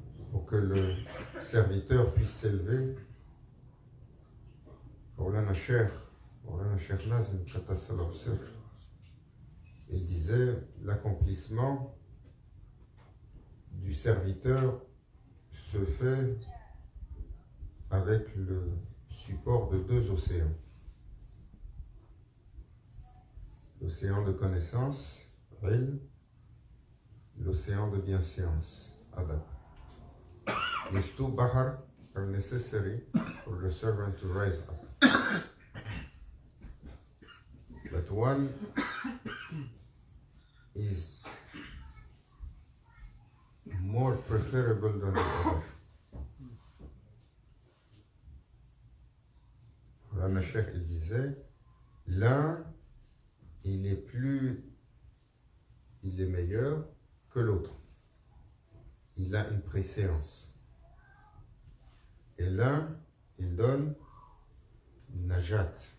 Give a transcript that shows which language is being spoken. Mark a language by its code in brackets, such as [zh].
[fr] Pour que le serviteur puisse s'élever, Maulana Cheikh Nazim Qaddasa al-Sirr, il disait l'accomplissement du serviteur se fait avec le support de deux océans. L'océan de connaissance, ilm, l'océan de bienséance, adab. [en] These two bahar are necessary for the servant to rise up. But one is more preferable than the other. [fr] Rana Sheikh il disait, l'un il est meilleur que l'autre. Il a une préséance. Et l'un, il donne Najat.